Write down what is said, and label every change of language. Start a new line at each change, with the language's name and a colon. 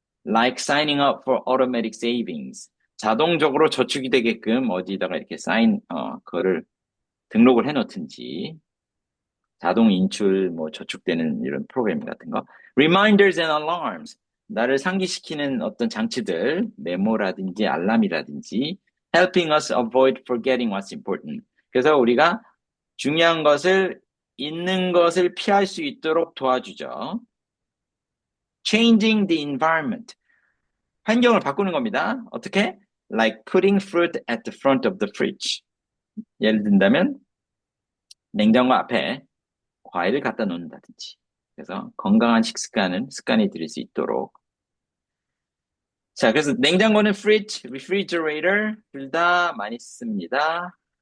English: Like signing up for automatic savings.
Korean: 자동적으로 저축이 되게끔 어디다가 이렇게 그거를 등록을 해놓든지. 자동 인출, 뭐 저축되는 이런 프로그램 같은 거.
English: Reminders and alarms.
Korean: 나를 상기시키는 어떤 장치들, 메모라든지 알람이라든지.
English: Helping us avoid forgetting what's important.
Korean: 그래서 우리가 중요한 것을 있는 것을 피할 수 있도록 도와주죠.
English: Changing the environment.
Korean: 환경을 바꾸는 겁니다. 어떻게?
English: Like putting fruit at the front of the fridge.
Korean: 예를 든다면 냉장고 앞에 과일을 갖다 놓는다든지. 그래서 건강한 습관이 들일 수 있도록. 자, 그래서 냉장고는 fridge, refrigerator 둘 다 많이 씁니다.